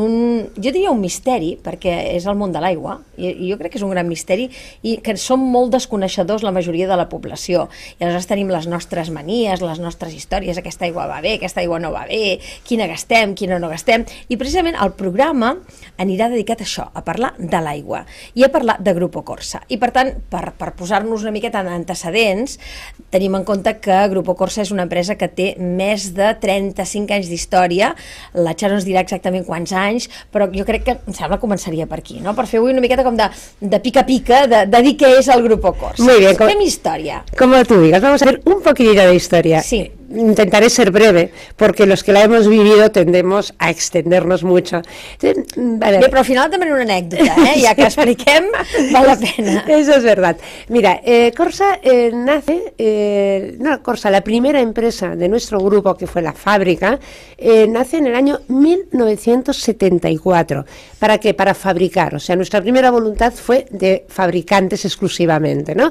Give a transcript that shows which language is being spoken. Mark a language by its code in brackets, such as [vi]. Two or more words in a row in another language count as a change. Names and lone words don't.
[ca] jo diria un misteri, perquè és el món de l'aigua, i jo crec que és un gran misteri i que som molt desconeixedors la majoria de la població, i aleshores tenim les nostres manies, les nostres històries, aquesta aigua va bé, aquesta aigua no va bé, quina gastem, quina no gastem, i precisament el programa anirà dedicat a això, a parlar de l'aigua i a parlar de Grupo Corsa, i per tant, per posar-nos una miqueta en antecedents, tenim en compte que Grupo Corsa és una empresa que té més de 35 anys d'història. La Charo ens dirà exactament quants anys, però jo crec que em sembla que començaria per aquí, no? Per fer avui una miqueta com de pica-pica, de dir què és el Grupo Corsa. [es] Muy bien. [ca] Fem història. [es] Como tú digas, vamos a hacer un poquitito de historia. Sí. Intentaré ser breve, porque los que la hemos vivido tendemos a extendernos mucho. Entonces, vale. [ca] Bé, però al final també una anècdota, ja que expliquem, val la pena. [es] Eso es verdad. Mira, Corsa Corsa, la primera empresa de nuestro grupo, que fue la fábrica, nace en el año 1974. ¿Para qué? Para fabricar. O sea, nuestra primera voluntad fue de fabricantes exclusivamente, ¿no?